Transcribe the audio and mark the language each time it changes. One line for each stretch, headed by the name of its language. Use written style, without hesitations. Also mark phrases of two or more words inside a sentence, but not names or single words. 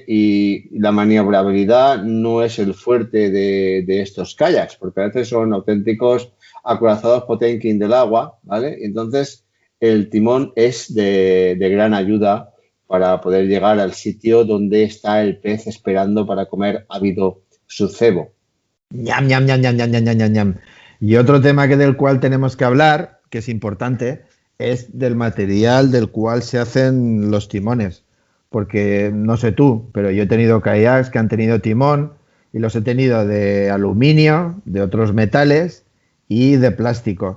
Spanish: Y la maniobrabilidad no es el fuerte de estos kayaks, porque a veces son auténticos acorazados Potemkin del agua, ¿vale? Entonces, el timón es de gran ayuda para poder llegar al sitio donde está el pez esperando para comer ávido su cebo. Ñam, ñam, ñam, ñam, ñam, ñam, ñam, ñam. Y otro tema del cual tenemos que hablar, que es importante, es del material del cual se hacen los timones. Porque no sé tú, pero yo he tenido kayaks que han tenido timón y los he tenido de aluminio, de otros metales y de plástico.